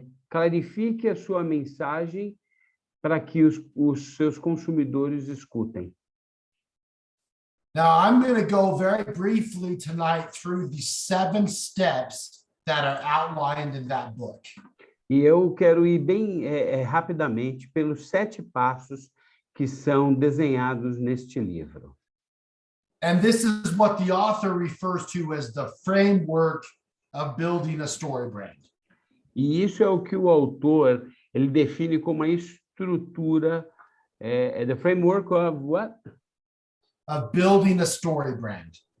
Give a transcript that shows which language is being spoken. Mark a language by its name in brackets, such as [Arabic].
[Portuguese] Clarifique a sua mensagem para que os seus consumidores escutem. [English] Now, I'm going to go very briefly tonight through the 7 steps that are outlined in that book. [Portuguese] E eu quero ir bem rapidamente pelos 7 passos que são desenhados neste livro. [English] And this is what the author refers to as the framework of building a story brand. [Portuguese] E isso é o que o autor ele define como a estrutura, [English] the framework of what? Of building a story brand.